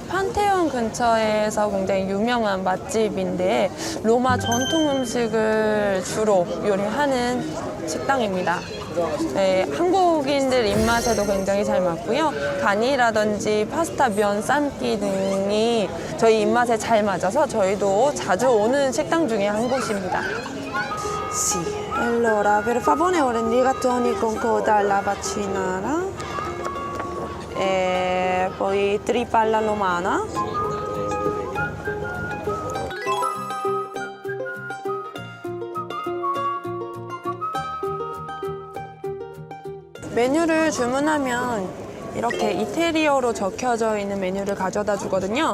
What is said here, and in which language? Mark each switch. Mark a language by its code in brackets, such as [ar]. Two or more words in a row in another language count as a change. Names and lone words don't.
[ko] 판테온 근처에서 굉장히 유명한 맛집인데 로마 전통 음식을 주로 요리하는 식당입니다. 네, 한국인들 입맛에도 굉장히 잘 맞고요. 간이라든지 파스타, 면, 삶기 등이 저희 입맛에 잘 맞아서 저희도 자주 오는 식당 중에 한 곳입니다. [it] Sì, allora per favore ora rigatoni con coda alla vaccinara. E poi trippa alla romana. [ko] 메뉴를 주문하면 이렇게 이태리어로 적혀져 있는 메뉴를 가져다 주거든요.